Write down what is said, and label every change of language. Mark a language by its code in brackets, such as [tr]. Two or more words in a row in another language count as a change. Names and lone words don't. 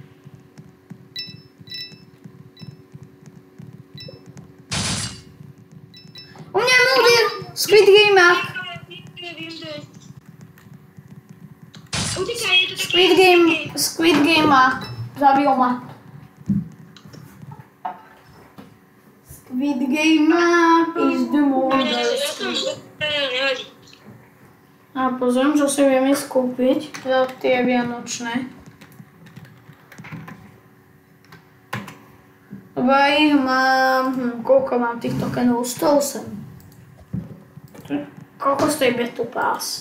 [sk] U mňa je Murder! Squid Game! Utekaj, je to také... Squid Game zabil ma. [en] Squid Game is the murder. [sk] Nevadí. A pozriem, čo si vieme skúpiť za tie vianočné. Lebo ja ich mám... koľko mám tých tokenov? 108. Koľko stojí Battle Pass?